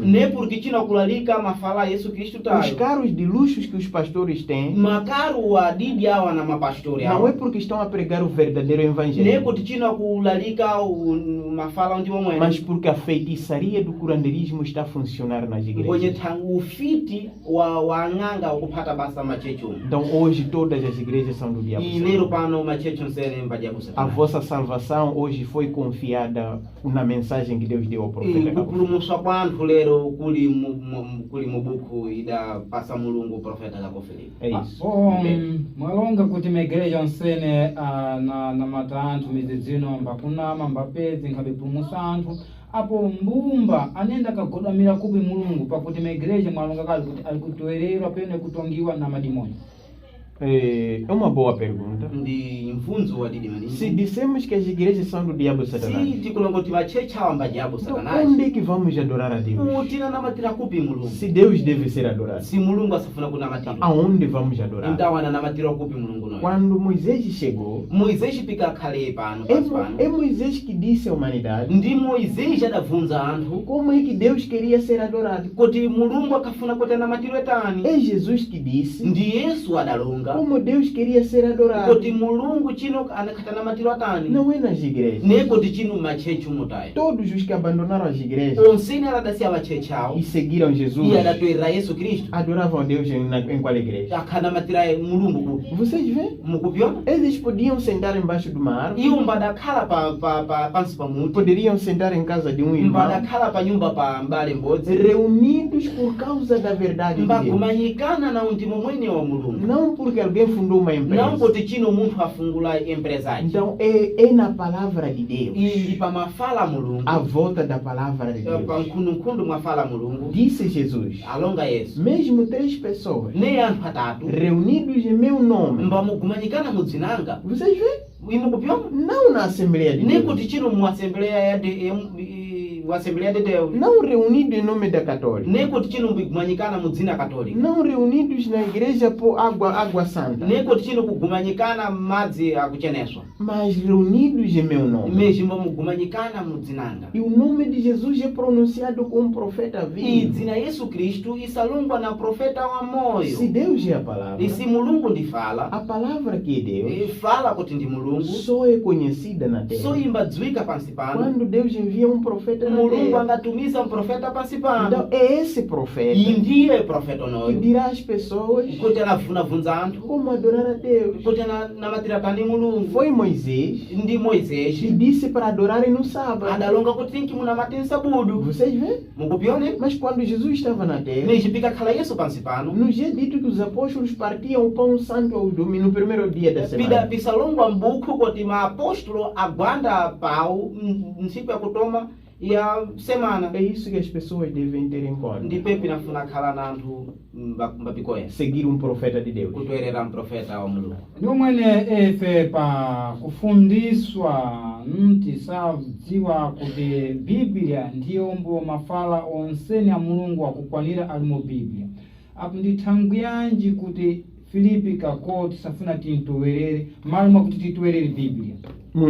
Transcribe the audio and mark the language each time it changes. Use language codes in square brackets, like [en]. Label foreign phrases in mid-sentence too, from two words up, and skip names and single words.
[seh] ne porque china kulalika mafala Yesu Kristu [pt] Os [seh] tayo. [pt] carros de luxos que os pastores têm [seh] Makaru wa didi awa na mapastori [pt] não [seh] awa. [pt] é porque estão a pregar o verdadeiro [seh] Ne [pt] evangelho, [seh] kuti china kulalika mafala ndi momwe. [pt] mas porque a feitiçaria do curandeirismo está a funcionar nas [seh] Kwenye [pt] igrejas. [seh] tangu ufiti wa ng'anga ukupata basa machecho. [pt] Então hoje todas as igrejas são do diabo. [seh] Ilero pano machecho nsene mbadia [pt] A [seh] kusatana. [pt] vossa salvação hoje foi confiada na mensagem que Deus deu ao profeta. [seh] Kupulumuswa kwanthu lero kuli mubuku ida pasa mulungu profeta Kakofilipi. [pt] É isso. Bom, [seh] mwalonga kuti maigreja onsene na mata anthu mizizino mbakunama mbapezi nkhabipulumusa anthu apo mbumba anenda kagodamira kubi mulungu pakuti maigreja mwalonga kali kuti alikutoererwa pene kutongiwa na madimoni. [pt] É uma boa pergunta. [seh] Ndi mfunzo wa didi [pt] Se [seh] maningi. [pt] dissemos que as igrejas são do diabo Satanás, [seh] Si tikulongoti machecha wa mbajabu [pt] então [seh] satanaji. [pt] onde é que vamos adorar a Deus? [seh] Mutina namatira kupi mulungu. [pt] Se Deus deve ser adorado, [seh] Si mulungu asafuna kunamatira. [pt] aonde vamos adorar? [seh] Indawana namatira kupi mulungu noyo. [pt] Quando Quando Moisés chegou, [seh] Moisés pika khale pano pasi pano. [pt] é Moisés que disse à humanidade [seh] Ndi Moisés adavunza anthu [pt] como é que Deus queria ser adorado. [seh] kuti mulungu akafuna kuti anamatiro etani. [pt] É Jesus que disse [seh] Ndi Yesu adalonga [pt] como Deus queria ser adorado. [seh] kuti mulungu chino anakata namatiro atani. [pt] Não é nas igrejas. [seh] Ne kuti chino machechu mutayo. [pt] Todos os que abandonaram as igrejas [seh] Onsene aladasiya bachechawo. [pt] e seguiram Jesus [seh] Iye adatoerera Yesu Kristu. [pt] adoravam a Deus em qual igreja? [seh] Akhanamatira mulungu kupi. [pt] Vocês veem? [seh] Mukupyona? [pt] Eles podiam sentar embaixo de uma árvore, [seh] Iwo mbadakhala pansi pa muti. [pt] poderiam sentar em casa de um irmão, [seh] Mbadakhala pa nyumba pa mbale mbodzi. [pt] reunidos por causa da verdade de Deus. [seh] Mbagumanyikana na undimo mwene wa mulungu. [pt] Não porque alguém fundou uma Não empresa. [seh] kuti chino munthu afungula empresaji. [pt] Então é na palavra de Deus, [seh] Ili pa mafala mulungu. [pt] a volta da palavra de [seh] Pa [pt] Deus. [seh] nkhundu mwafala mulungu. [pt] Disse Jesus, [seh] Alonga Yesu. [pt] mesmo 3 pessoas [seh] Ne anthu atatu. [pt] reunidos em meu nome, [seh] Mbamugumanyikana mudzinanga. [pt] vocês veem? [seh] Imukupyona? [pt] Não na Assembleia de [seh] Ne [pt] Deus, [seh] kuti chino mu Assembleia de Deus. [pt] não reunidos em nome da Católica, [seh] Ne kuti chino mbigumanyikana mudzina Katolika. [pt] não reunidos na igreja por água santa, [seh] Ne kuti chino kugumanyikana madzi akucheneswa. [pt] mas reunidos em meu nome. [seh] Imene mbamugumanyikana mudzinanga. [pt] E o nome de Jesus é pronunciado como profeta vivo. [seh] Dzina Yesu Kristu isalungwa na profeta wa moyo. [pt] Se Deus é a palavra, [seh] Isi mulungu ndifala. [pt] a palavra que é Deus [seh] Fala kuti ndi mulungu. [pt] só é conhecida na terra [seh] So imbadzwika pansi pano. [pt] quando Deus envia um profeta na [seh] Mulungu [pt] terra. [seh] angatumiza profeta pansi [pt] Então [seh] pano. [pt] é esse profeta [seh] Iyi ndiye profeta [pt] que [seh] onoyo. [pt] dirá às pessoas [seh] Kuti anavunavunza anthu. [pt] como adorar a Deus. [seh] Kuti anamatira kandi mulungu. [pt] Foi Moisés [seh] Ndi [pt] que [seh] Moisés. [pt] disse para adorarem no sábado. [seh] Adalonga kuti tinki munamate nsabudu. [pt] Vocês veem? [seh] Mukupyone? [pt] Mas quando Jesus estava na terra, [seh] Nijipika khala Yesu pansi pano. [pt] nos é dito que os apóstolos partiam o pão santo ao domingo, no primeiro dia da [seh] Pida [pt] semana. [seh] pisalongwa mbuku kuti maapostolo agwanda pau nsiku ya kutoma ya semana. [pt] É isso que as pessoas devem ter em conta. [seh] Ndipepi nafuna khala na anthu mbapikoya. [pt] Seguir um profeta de Deus. [seh] Kutwerera mprofeta wa mulungu. Ndiwo mwene efe pa kufundiswa mtisadziwa kuti Biblia ndiyo mbo mafala onsene a mulungu akukwanira ali mu Biblia. Apo ndithangu yanji kuti Filipe kako tisafuna tintowerere malo mwakuti titowerere Biblia.